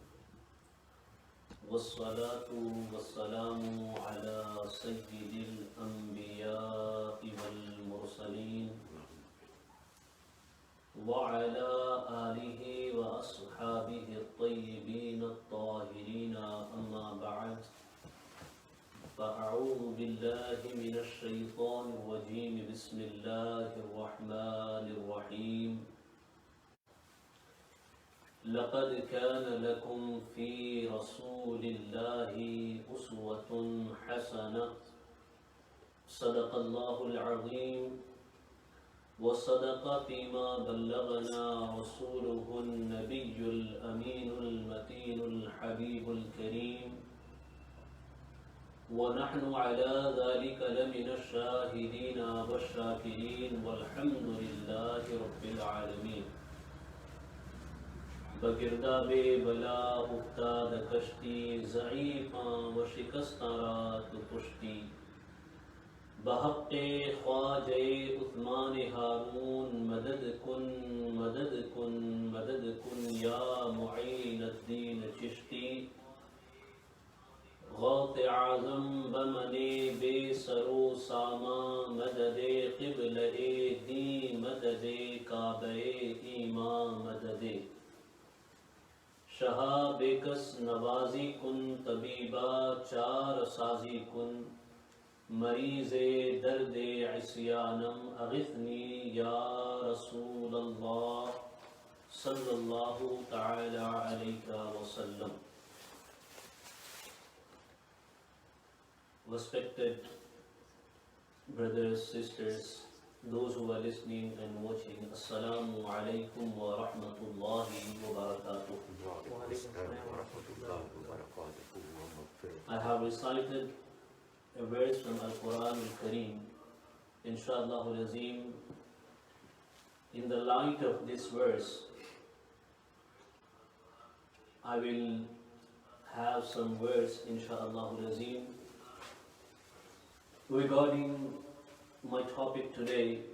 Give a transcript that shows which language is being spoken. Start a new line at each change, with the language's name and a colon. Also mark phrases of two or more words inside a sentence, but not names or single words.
Arabic: والصلاة والسلام على سيد الأنبياء والمرسلين وعلى آله وأصحابه الطيبين الطاهرين أما بعد فأعوذ بالله من الشيطان الرجيم بسم الله الرحمن الرحيم لقد كان لكم في رسول الله أسوة حسنة صدق الله العظيم وصدق فيما بلغنا رسوله النبي الأمين المتين الحبيب الكريم ونحن على ذلك لمن الشاهدين والشاكرين والحمد لله رب العالمين.
Persian: بگرداب بلا افتاد کشتی ضعیفان و شکستان رات پشتی بحق خواجه عثمان هارون مدد کن مدد کن مدد کن یا معین الدین چشتی غوث اعظم بمن بی سر و سامان مددی قبله دین مددی کعبه ایمان مددی شها بیکس نوازی کن طبیبا چاره سازی کن مریض درد عصیانم
Arabic: أغثني يا رسول الله صلى الله تعالى عليه وسلم.
English: Respected brothers, sisters, those who are listening and watching,
Arabic: Assalamu alaikum wa rahmatullahi wa barakatuh.
English: I have recited a verse from Al-Quran Al-Kareem,
Arabic: Inshallah al-Azim.
English: In the light of this verse, I will have some words,
Arabic: Inshallah al-Azim,
English: regarding my topic today.